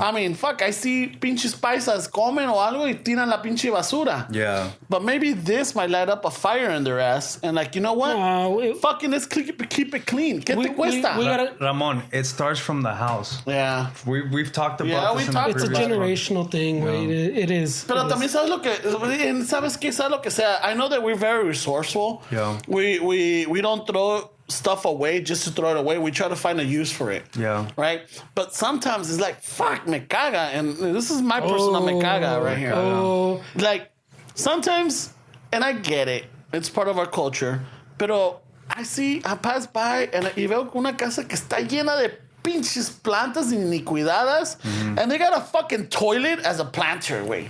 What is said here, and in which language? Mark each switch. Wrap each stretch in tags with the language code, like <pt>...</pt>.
<en>I mean, I see</en> <es>pinches paisas comen o algo y tiran la pinche basura.</es> <en>Yeah. But maybe this might light up a fire in their ass and like, you know what? Let's keep it clean.</en> <es>¿Qué te cuesta?</es> <en>Ramon, it starts from the house. Yeah. We've talked about this. It's a generational thing, right? It is.</en> <es>Pero también sabes lo que sea.</es> <en>I know that we're very resourceful. Yeah. We don't throw stuff away just to throw it away. We try to find a use for it. Yeah. Right? But sometimes it's like, fuck,</en> <es>me caga.</es> <en>And this is my personal me caga right here. Like, sometimes, and I get it, it's part of our culture,</en> <es>pero</es> <en>I pass by and</en> <es>veo una casa que está llena de pinches plantas ni cuidadas,</es> <en>and they got a fucking toilet as a planter, güey.</en>